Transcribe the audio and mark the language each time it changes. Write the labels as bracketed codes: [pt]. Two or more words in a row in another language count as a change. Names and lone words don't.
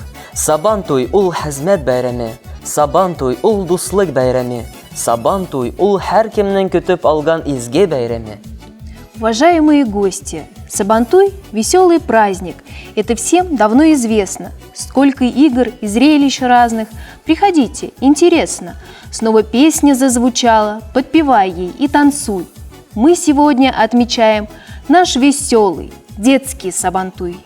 [tt] Сабан туй ул хезмәт бәйрәме, Сабан туй ул дуслык бәйрәме, Сабан туй ул һәркемнең көтеп алган изге бәйрәме. [ru] Уважаемые гости, Сабантуй – веселый праздник. Это всем давно известно. Сколько игр и зрелищ разных. Приходите, интересно. Снова песня зазвучала, подпевай ей и танцуй. Мы сегодня отмечаем наш веселый детский Сабантуй.